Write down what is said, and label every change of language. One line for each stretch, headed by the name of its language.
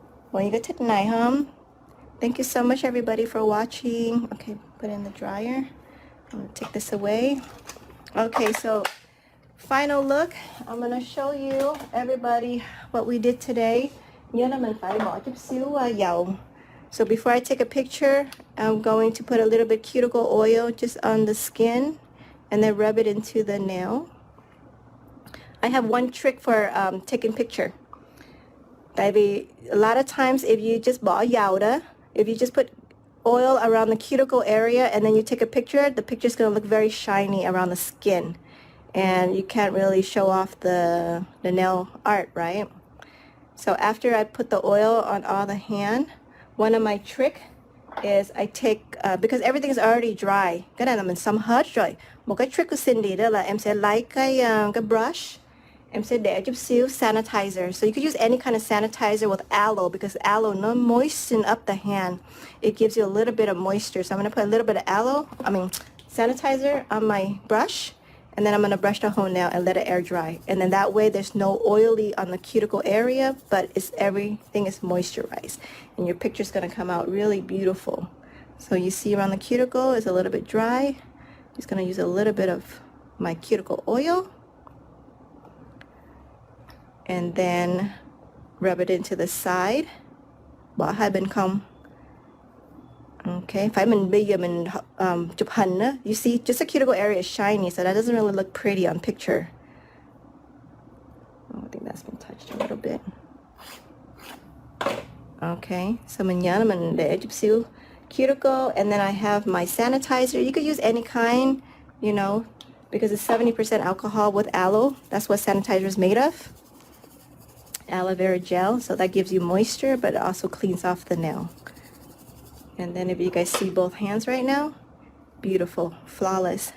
English: Well, you got to tonight, huh? Thank you so much, everybody, for watching. Okay, put it in the dryer. I'm going to take this away. Okay, so final look. I'm going to show you, everybody, what we did today.
Vietnamese: Nhớ là mình phải bỏ chút xíu dầu.
English: So before I take a picture, I'm going to put a little bit cuticle oil just on the skin and then rub it into the nail. I have one trick for taking picture.
Vietnamese: Tại vì
English: a lot of times if you just
Vietnamese: bỏ dầu đó,
English: if you just put oil around the cuticle area and then you take a picture, the picture's going to look very shiny around the skin. And you can't really show off the nail art, right? So after I put the oil on all the hand, one of my trick is I take, because everything is already dry,
Vietnamese: cái này là mình xông hết rồi. Một cái trick của Cindy đó là em sẽ lấy cái brush, em sẽ để chút xíu sanitizer.
English: So you could use any kind of sanitizer with aloe because aloe nó moisten up the hand. It gives you a little bit of moisture. So I'm going to put a little bit of sanitizer on my brush. And then I'm going to brush the whole nail and let it air dry. And then that way there's no oily on the cuticle area, but everything is moisturized. And your picture's going to come out really beautiful. So you see around the cuticle is a little bit dry. Just going to use a little bit of my cuticle oil. And then rub it into the side.
Vietnamese: Bỏ hai bên không.
English: Okay,
Vietnamese: phải mình bây giờ mình chụp hình á,
English: you see just the cuticle area is shiny, so that doesn't really look pretty on picture. Oh, I think that's been touched a little bit. Okay, so
Vietnamese: mình nhớ là mình để chút xíu
English: cuticle, and then I have my sanitizer. You could use any kind, you know, because it's 70% alcohol with aloe. That's what sanitizer is made of. Aloe vera gel, so that gives you moisture, but it also cleans off the nail. And then if you guys see both hands right now, beautiful, flawless.